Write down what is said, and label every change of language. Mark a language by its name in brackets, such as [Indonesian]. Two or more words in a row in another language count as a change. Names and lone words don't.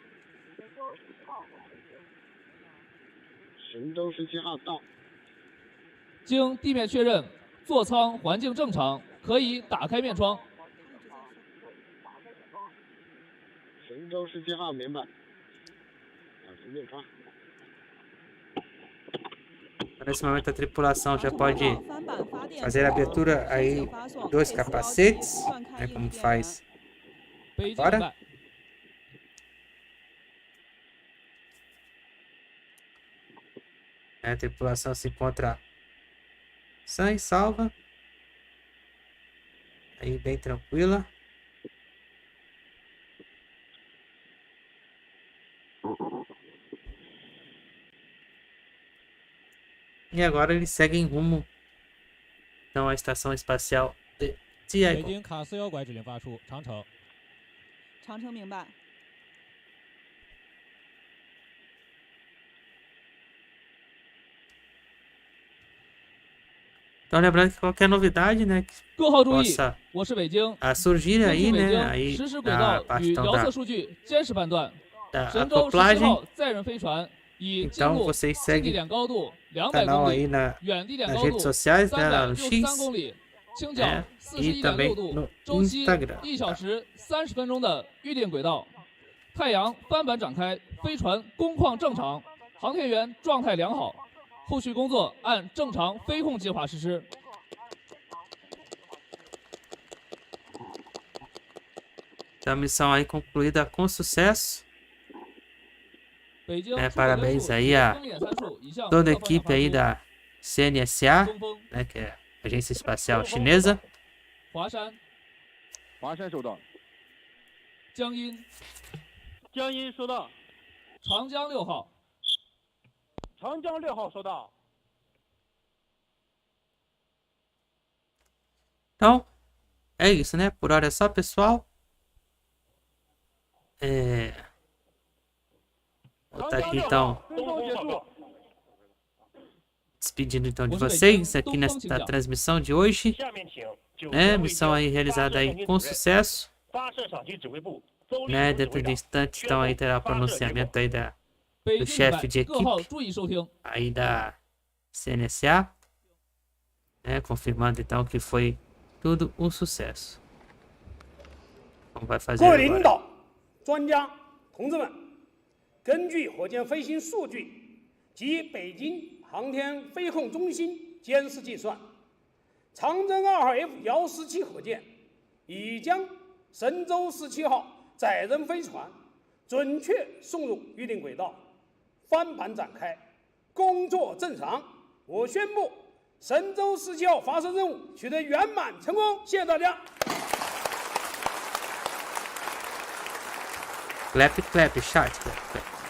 [Chinese] 神舟17号到。经地面确认，座舱环境正常，可以打开面窗。神舟17号明白。打开面窗。 [Portuguese] Nesse momento a tripulação já pode fazer a abertura aí dos capacetes, né, como faz agora. A tripulação se encontra sã e salva, aí bem tranquila. E agora eles seguem rumo então à Estação Espacial de Tiangong. [Chinese] 北京卡斯1拐指令发出，长城。长城明白。 [Portuguese] Então lembrando que qualquer novidade, né, que possa surgir aí, né, aí na parte então da acoplagem. Então vocês seguem o canal aí nas redes sociais, né, lá no X, né, e também no Instagram. [Chinese] 1小时30分钟的预定轨道，太阳帆板展开，飞船工况正常，航天员状态良好。后续工作按正常飞控计划实施。 [Portuguese] A missão aí concluída com sucesso. Parabéns aí a toda a equipe aí da CNSA, né, que é a Agência Espacial Chinesa. [Chinese] 华山收到。江阴收到。长江6号。长江6号收到。 [Portuguese] Então, é isso, né? Por hora é só, pessoal. Vou estar aqui, então, despedindo, então, de vocês aqui nesta transmissão de hoje. Né? Missão aí realizada aí com sucesso. Né? Dentro de instantes, então, aí terá o pronunciamento aí do chefe de equipe aí da CNSA, né, confirmando então que foi tudo um sucesso. Como vai fazer agora? [Chinese] 各位领导、专家、同志们，根据火箭飞行数据及北京航天飞控中心监视计算，长征2号 F117火箭已将神舟17号载人飞船准确送入预定轨道。帆板展开，工作正常。我宣布，神舟17号发射任务取得圆满成功。谢谢大家。 [English] Clap, clap, chat, clap, clap.